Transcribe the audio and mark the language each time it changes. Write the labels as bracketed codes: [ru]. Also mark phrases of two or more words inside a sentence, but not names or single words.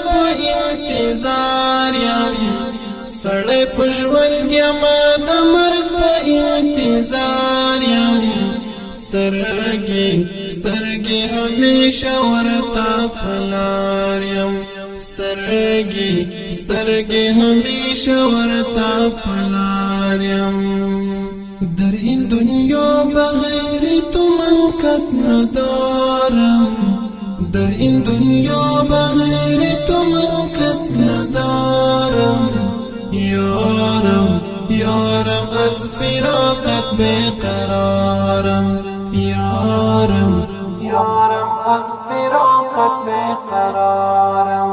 [ps] په انتظار یم ستړی په ژوند یم د مرګ په انتظار یم سترګې سترګې همیشه ورته په لار یم سترګې سترګې همیشه ورته په لار یم [fa] در این دنیا بغیر تو من کس ندارم در این دنیا بغیر تو من کس ندارم یارم یارم از فراقت بیقرارم یارم یارم از فراقت بیقرارم